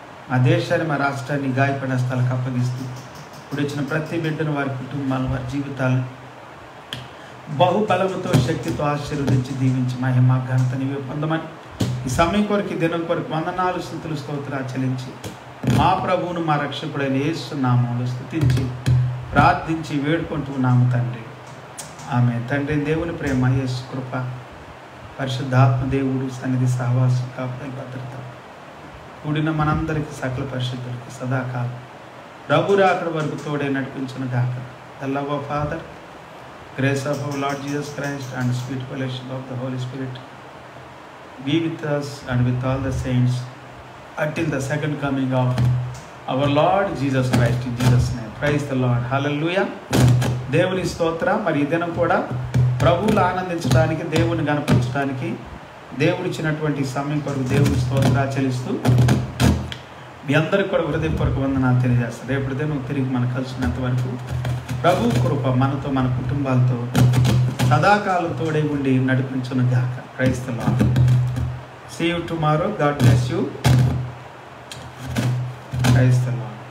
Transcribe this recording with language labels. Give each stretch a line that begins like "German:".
Telugu: మా దేశాన్ని, మా రాష్ట్రాన్ని గాయపడిన స్థలాలకు అప్పగిస్తూ ఇప్పుడు వచ్చిన ప్రతి బిడ్డను, వారి కుటుంబాలను, వారి జీవితాలను బహుబలముతో, శక్తితో ఆశీర్వదించి దీవించి మహిమ ఘనత నీవే పొందమని ఈ సమయం కొరకు, ఈ దినం కొరకు వందనాలు, స్తుతులు, స్తోత్రాలు చెల్లించి మా ప్రభువును, మా రక్షకుడైన యేసు నామములో స్తుతించి ప్రార్థించి వేడుకుంటున్నాము తండ్రి. ఆమె. తండ్రి, దేవుని ప్రేమ, యేసు కృప, పరిశుద్ధాత్మ దేవుడు సన్నిధి, సహవాసం, కాపుదల, భద్రత కూడిన మనందరికీ, సకల పరిశుద్ధులకి సదాకాలం ప్రభు రాకడ వరకు తోడే నడిపించును గాక.
English: The love of Father, grace of our Lord Jesus Christ, and sweet fellowship of the Holy Spirit be with us and with all the saints until the second coming of our Lord Jesus Christ. In Jesus' name, praise the Lord. Hallelujah.
Telugu: దేవుని స్తోత్ర. మరి ఈ దినం కూడా ప్రభువులు ఆనందించడానికి, దేవుని గణపరచడానికి దేవుడిచ్చినటువంటి సమయం కొరకు దేవుని స్తోత్ర చెల్లిస్తూ మీ అందరికి కూడా హృదయపూర్వక వందనాలు తెలియజేస్తాను. రేపటి దినం తిరిగి మనం కలిసినంత వరకు ప్రభు కృప మనతో, మన కుటుంబాలతో సదాకాలం తోడే ఉండి నడిపించును గాక.
English: Praise the Lord. See you tomorrow. God bless you. Praise the Lord.